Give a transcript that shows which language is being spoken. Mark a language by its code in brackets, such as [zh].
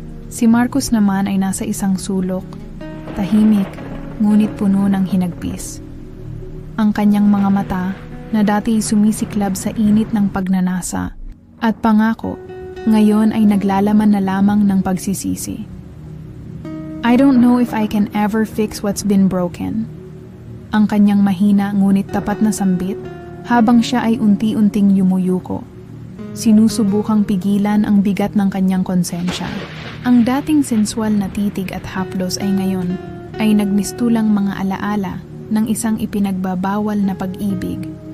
[tl] Si Marcus naman ay nasa isang sulok, tahimik, ngunit puno ng hinagpis. Ang kanyang mga mata na dati sumisiklab sa init ng pagnanasa at pangako, ngayon ay naglalaman na lamang ng pagsisisi. [en] I don't know if I can ever fix what's been broken. [tl] Ang kanyang mahina ngunit tapat na sambit habang siya ay unti-unting yumuyuko. Sinusubukang pigilan ang bigat ng kanyang konsensya. Ang dating sensual na titig at haplos ay ngayon ay nagmistulang mga alaala ng isang ipinagbabawal na pag-ibig.